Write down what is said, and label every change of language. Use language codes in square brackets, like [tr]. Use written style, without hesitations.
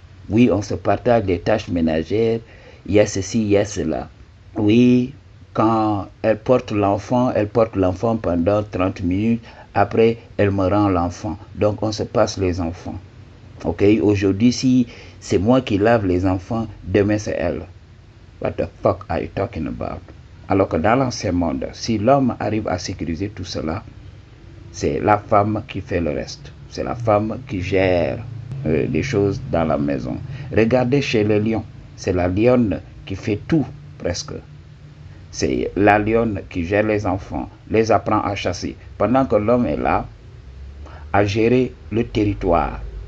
[fr] Oui, on se partage les tâches ménagères, il y a ceci, il y a cela. Oui, quand elle porte l'enfant pendant 30 minutes, après elle me rend l'enfant. Donc on se passe les enfants. Ok, aujourd'hui si c'est moi qui lave les enfants, demain c'est elle. [en] What the fuck are you talking about? [fr] Alors que dans l'ancien monde, si l'homme arrive à sécuriser tout cela, c'est la femme qui fait le reste. C'est la femme qui gère les choses dans la maison. Regardez chez les lions, c'est la lionne qui fait tout presque. C'est la lionne qui gère les enfants, les apprend à chasser, pendant que l'homme est là à gérer le territoire.